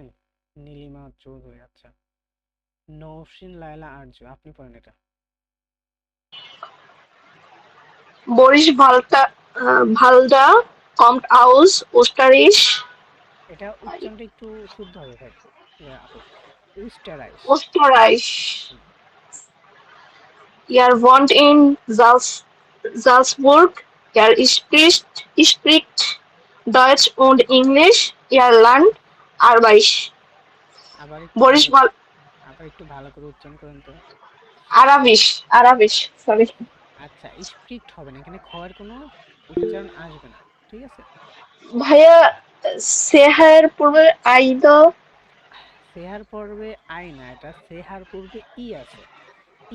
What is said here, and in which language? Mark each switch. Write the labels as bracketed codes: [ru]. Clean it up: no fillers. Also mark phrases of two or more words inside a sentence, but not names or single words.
[bn] নীলিমা চৌধুরী, আচ্ছা। নৌসিন লায়লা আরজু, আপনি পড়েন এটা। [de] Boris Valda kommt aus Österreich. [bn] এটা উচ্চারণটা একটু শুদ্ধ হবে ভাই, আপু, উস্টারাইশ। [de] Österreich. [bn] হুম, [de] Er wohnt in Salzburg. Er spricht Deutsch und English. Er lernt Arabisch. [bn] আবার একটু Boris ভালো, Val আবার একটু ভালো করে উচ্চারণ করেন তো। [de] Arabisch, sorry. [bn] আচ্ছা, স্ট্রিক্ট হবে না, এখানে খয়ের কোনো উচ্চারণ আসবে না, ঠিক আছে। ভাইয়া সেহার পূর্বে আইদা সেহার পূর্বে আই না, এটা সেহার পূর্বে ই আছে, ই